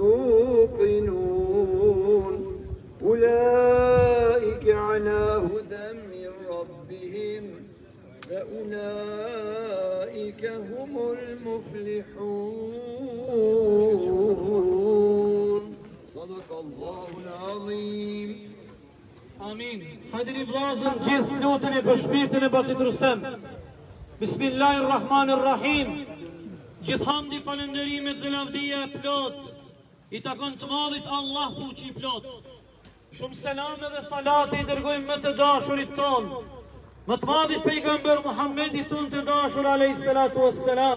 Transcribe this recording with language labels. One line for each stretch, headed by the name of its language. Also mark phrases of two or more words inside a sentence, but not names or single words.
Arabic: يوقنون أولئك على هدى من ربهم فأولئك هم المفلحون صدق الله العظيم. Amin.
Albanian: Hajde vllazën gjithë luteni për shpirtin e Bacit Rustem. Bismillahirrahmanirrahim. Gjithë hamdi, falënderimet dhe lavdia e plot i takon të madhit Allah fuqi plot. Shumë selam dhe salate i dërgojmë më të dashurit ton, më të madhit pejgamber Muhammedit ton të dashur
Arabic: عليه الصلاة والسلام.